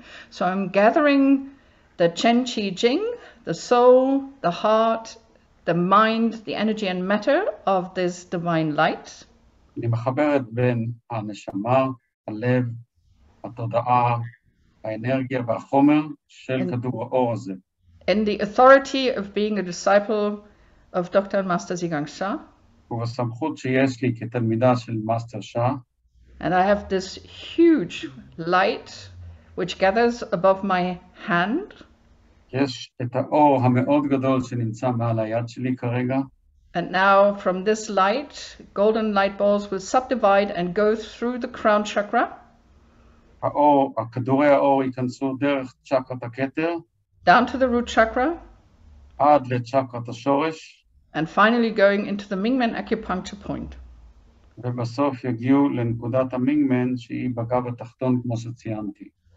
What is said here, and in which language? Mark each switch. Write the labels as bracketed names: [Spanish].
[English] So I'm gathering the Chen Qi Jing, the soul, the heart, the mind, the energy and matter of this divine light. [Hebrew] אני מחברת בין הנשמה, הלב, התודעה, האנרגיה והחומר של כדור האור הזה. [English] In the authority of being a disciple of Dr. and Master Zhigang Sha. [Hebrew] ובסמכות שיש לי כתלמידה של מאסטר שעה. [English] And I have this huge light which gathers above my hand. [Hebrew] יש את האור המאוד גדול שנמצא מעל היד שלי כרגע. [English] And now from this light, golden light balls will subdivide and go through the crown chakra. [Hebrew] כדורי האור ייכנסו דרך צ'קרת הכתר. [English] Down to the root chakra. [Hebrew] עד לצ'קרת השורש. [English] And finally going into the Mingmen acupuncture point. [Hebrew] ובסוף יגיעו לנקודת המינגמן שהיא בגב התחתון כמו שציינתי.